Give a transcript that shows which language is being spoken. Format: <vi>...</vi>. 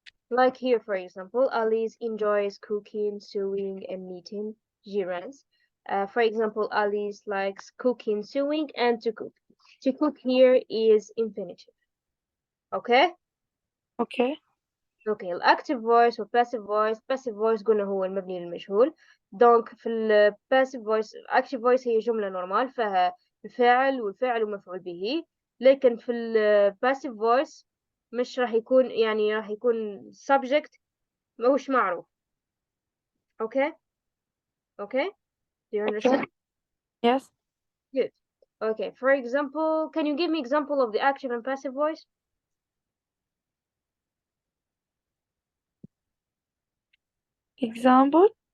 <en>Like here for example Alice enjoys cooking, sewing and knitting gerunds. For example Alice likes cooking, sewing and to cook here is infinitive. Okay, Okay.</en> <ar>اوكي الاكتيف فويس والباسيف فويس. باسيف فويس قلنا هو المبني للمجهول. دونك في الباسيف فويس اكتيف فويس هي جملة نورمال فيها الفاعل والفاعل ومفعول به. لكن في الباسيف فويس مش راح يكون، يعني راح يكون subject مش معروف. اوكي اوكي</ar> <en>do you understand? Okay. Yes. Good. Okay, for example, can you give me example of the active and passive voice? Example.</en>